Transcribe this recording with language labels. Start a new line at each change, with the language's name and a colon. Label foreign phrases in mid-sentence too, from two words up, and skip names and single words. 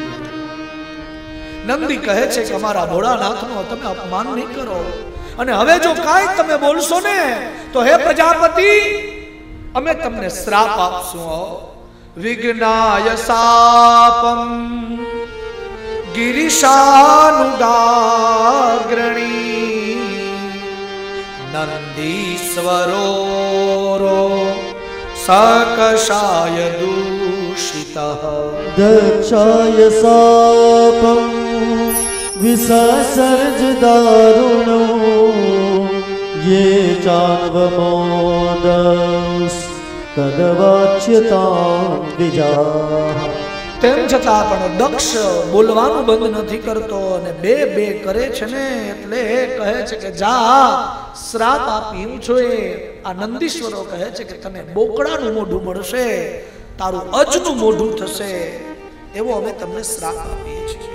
Gujarati: નંદી કહે છે કે અમારા ભોળાનાથનો તમે અપમાન નહીં કરો, અને હવે જો કાંઈ તમે બોલશો ને તો હે પ્રજાપતિ અમે તમને શ્રાપ આપશું.
Sanskrit: विघ्नाय सापम गिरिशानुगाग्रणी, नंदीश्वरो सकषाय दूषितः. दक्षाय सापं विससर्ज दारुणो, ये चान्वमोदस् तदवाच्यतां द्विजाः.
Gujarati: તેમ છતાં પણ દક્ષ બોલવાનું બંધ નથી કરતો અને બે બે કરે છે ને, એટલે કહે છે કે જા શ્રાપ આપી છું. આ નંદીશ્વરો કહે છે કે તને બોકડાનું મોઢું મળશે, તારું અજનું મોઢું થશે, એવો અમે તમને શ્રાપ આપીએ છીએ.